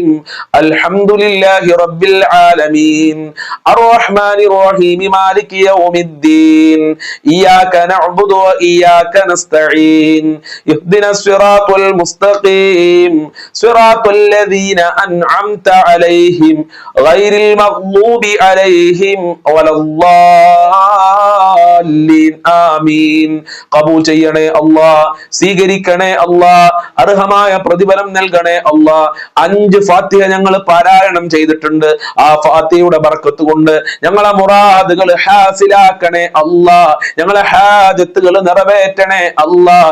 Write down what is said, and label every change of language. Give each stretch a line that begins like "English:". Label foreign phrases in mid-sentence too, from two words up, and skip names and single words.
Arabic: الحمد لله رب العالمين الرحمن الرحيم مالك يوم الدين إياك نعبد وإياك نستعين اهدنا الصراط المستقيم صراط الذين أنعمت عليهم غير المغضوب عليهم ولا الضالين آمين.
Malayalam: قبول ചെയ്യണേ അല്ലാഹ്, സ്വീകരിക്കണേ അല്ലാഹ്, അർഹമായ പ്രതിഫലം നൽകണേ അല്ലാഹ്. 5 ഫാത്തിഹ ഞങ്ങൾ പാരായണം ചെയ്തിട്ടുണ്ട്. ആ ഫാത്തിഹയുടെ ബർക്കത്ത് കൊണ്ട് ഞങ്ങളെ മുറാദുകൾ ഹാസിലാക്കണേ അല്ലാഹ്. ഞങ്ങളെ ഹാജത്തുകൾ നിറവേറ്റണേ അല്ലാഹ്.